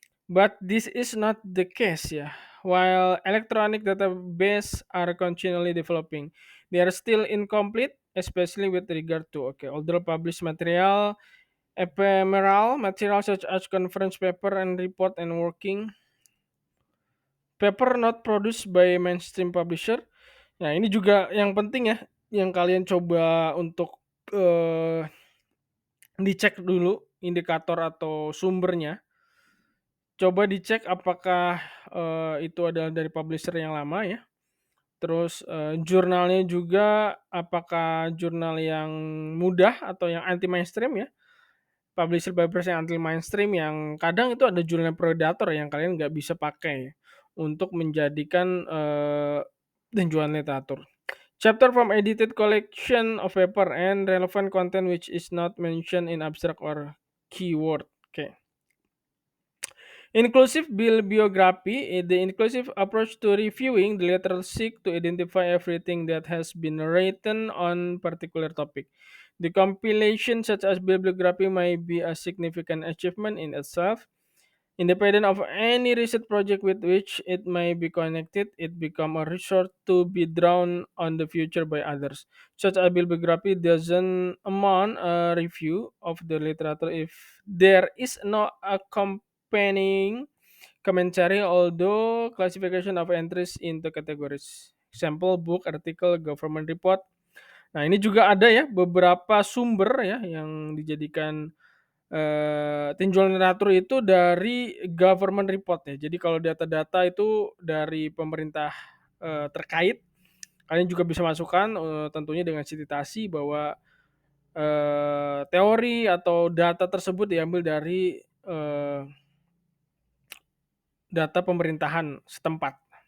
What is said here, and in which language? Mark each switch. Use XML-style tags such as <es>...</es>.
<en>But this is not the case, yeah. While electronic database are continually developing, they are still incomplete, especially with regard to older published material, ephemeral material such as conference paper and report and working paper not produced by mainstream publisher.</en> <id>Nah, ini juga yang penting ya, yang kalian coba untuk dicek dulu indikator atau sumbernya. Coba dicek apakah, itu adalah dari publisher yang lama ya, terus, jurnalnya juga apakah jurnal yang mudah atau yang anti mainstream ya. Publisher-publisher yang anti mainstream yang kadang itu ada jurnal predator yang kalian nggak bisa pakai untuk menjadikan, tujuan literatur.</id> <en>Chapter from edited collection of paper and relevant content which is not mentioned in abstract or keyword. Oke. Inclusive bibliography, the inclusive approach to reviewing the literature seek to identify everything that has been written on particular topic. The compilation such as bibliography may be a significant achievement in itself. Independent of any research project with which it may be connected, it become a resource to be drawn on the future by others. Such a bibliography doesn't amount a review of the literature if there is no accompanying commentary, although classification of entries into categories. Example, book, article, government report.</en> <id>Nah, ini juga ada ya beberapa sumber ya yang dijadikan tinjauan literatur itu dari government report ya. Jadi kalau data-data itu dari pemerintah, terkait, kalian juga bisa masukkan, tentunya dengan citasi bahwa, teori atau data tersebut diambil dari, data pemerintahan setempat.</id>